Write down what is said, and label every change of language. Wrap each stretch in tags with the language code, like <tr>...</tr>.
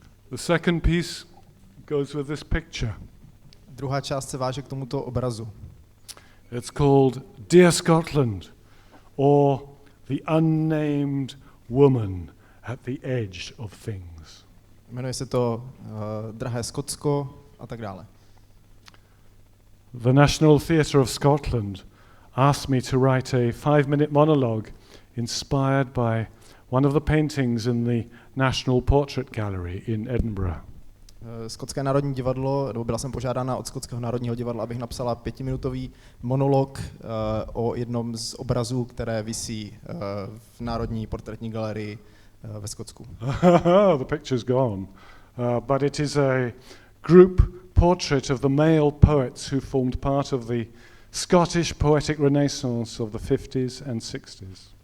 <en>The second piece goes with this picture.</en> <cs>Druhá část se váže k tomuto obrazu.</cs> <en>It's called Dear Scotland, or The Unnamed Woman at the Edge of Things.</en> <cs>Jmenuje se to Drahé Skotsko a tak dále.</cs> <en>The National Theatre of Scotland asked me to write a 5-minute monologue inspired by one of the paintings in the National Portrait Gallery in Edinburgh.</en> <cs>Skotské národní divadlo, nebo byla jsem požádána od Skotského národního divadla, abych napsala 5minutový monolog o jednom z obrazů, které visí v Národní portrétní galerii ve Skotsku.</cs> <en>The picture's gone, but it is a group portrait of the male poets who formed part of the Scottish poetic renaissance of the 50s and 60s.</en>